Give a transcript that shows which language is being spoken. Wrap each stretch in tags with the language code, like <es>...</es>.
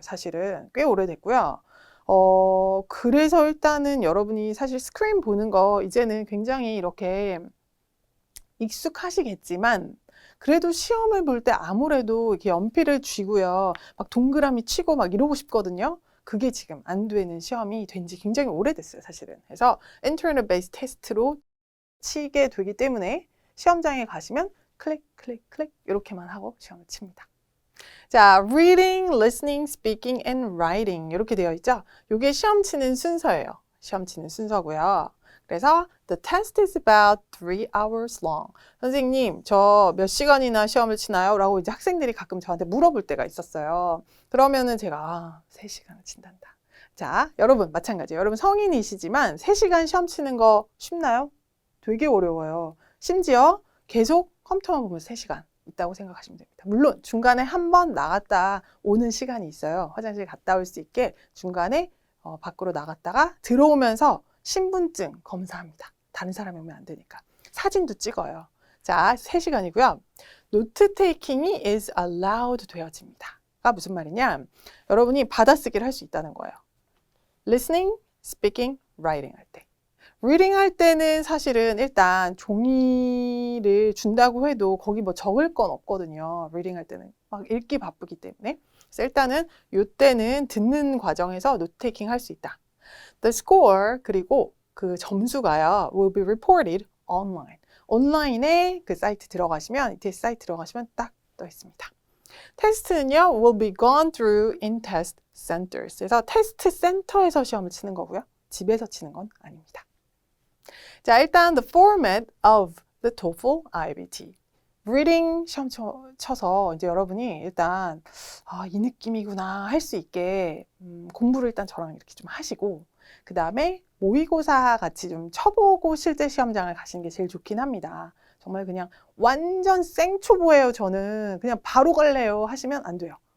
<ko>사실은 꽤 오래됐고요. 그래서 일단은 여러분이 사실 스크린 보는 거 이제는 굉장히 이렇게 익숙하시겠지만 그래도 시험을 볼 때 아무래도 이렇게 연필을 쥐고요. 막 동그라미 치고 막 이러고 싶거든요. 그게 지금 안 되는 시험이 된 지 굉장히 오래됐어요, 사실은. 그래서 인터넷 베이스 테스트로 치게 되기 때문에 시험장에 가시면 클릭, 클릭, 클릭 이렇게만 하고 시험을 칩니다.</ko> <en>자, reading, listening, speaking, and writing</en> <ko>이렇게 되어 있죠. 이게 시험 치는 순서예요. 시험 치는 순서고요.</ko> <en>그래서 the test is about 3 hours long.</en> <ko>선생님, 저 몇 시간이나 시험을 치나요? 라고 이제 학생들이 가끔 저한테 물어볼 때가 있었어요. 그러면은 제가 3시간을 친단다. 자, 여러분 마찬가지예요. 여러분 성인이시지만 3시간 시험 치는 거 쉽나요? 되게 어려워요. 심지어 계속 컴퓨터만 보면 3시간 있다고 생각하시면 됩니다. 물론 중간에 한 번 나갔다 오는 시간이 있어요. 화장실 갔다 올 수 있게 중간에 밖으로 나갔다가 들어오면서 신분증 검사합니다. 다른 사람이 오면 안 되니까. 사진도 찍어요. 자, 3시간이고요. 노트 테이킹이</ko> <en>is allowed</en> <ko>되어집니다. 가 무슨 말이냐? 여러분이 받아쓰기를 할 수 있다는 거예요.</ko> <en>listening, speaking, writing 할 때.</en> <ko>리딩 할 때는 사실은 일단 종이를 준다고 해도 거기 뭐 적을 건 없거든요. 리딩 할 때는 막 읽기 바쁘기 때문에. 그래서 일단은 이때는 듣는 과정에서 노트 테이킹 할 수 있다.</ko> <en>The score,</en> <ko>그리고 그 점수가요,</ko> <en>will be reported online.</en> <ko>온라인에 그 사이트 들어가시면, ETS 사이트 들어가시면 딱 떠 있습니다. 테스트는요,</ko> <en>will be gone through in test centers.</en> <ko>그래서 테스트 센터에서 시험을 치는 거고요. 집에서 치는 건 아닙니다. 자, 일단</ko> <en>the format of the TOEFL IBT.</en> <ko>리딩 시험 쳐서 이제 여러분이 일단 이 느낌이구나 할 수 있게 공부를 일단 저랑 이렇게 좀 하시고 그 다음에 모의고사 같이 좀 쳐보고 실제 시험장을 가시는 게 제일 좋긴 합니다. 정말 그냥 완전 생초보예요. 저는 그냥 바로 갈래요 하시면 안 돼요.</ko>